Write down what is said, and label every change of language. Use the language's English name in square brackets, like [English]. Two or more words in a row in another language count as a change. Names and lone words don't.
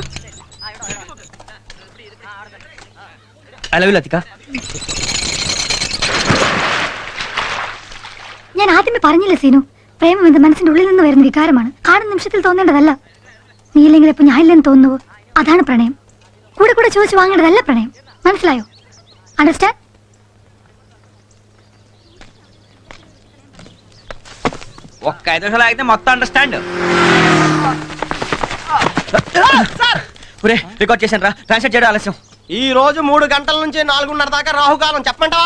[English] I love you ലതിക. [Malayalam] ഞാൻ ആദ്യമേ പറഞ്ഞില്ലേ സീനു, പ്രേമം എന്റെ മനസ്സിന്റെ ഉള്ളിൽ നിന്ന് വരുന്ന വികാരമാണ്. കാണുന്ന നിമിഷത്തിൽ തോന്നേണ്ടതല്ല. നീ ഇല്ലെങ്കിൽ ഇപ്പൊ ഞാൻ ഇല്ലെന്ന് തോന്നുവോ? അതാണ് പ്രണയം. കൂടെ കൂടെ ചോദിച്ചു വാങ്ങേണ്ടതല്ല പ്രണയം. മനസ്സിലായോ? അണ്ടർസ്റ്റാൻഡ്? [Telugu] ఒక్క 5 నిమిషాలు ఆగితే మొత్తం అండర్స్టాండ్. రికార్డ్ చేశాను రా. ట్రాన్స్లేట్ చేయడం ఆలస్యం. ఈ రోజు 3 గంటల నుంచి 4:30 దాకా రాహుకాలం. చెప్పమంటావా?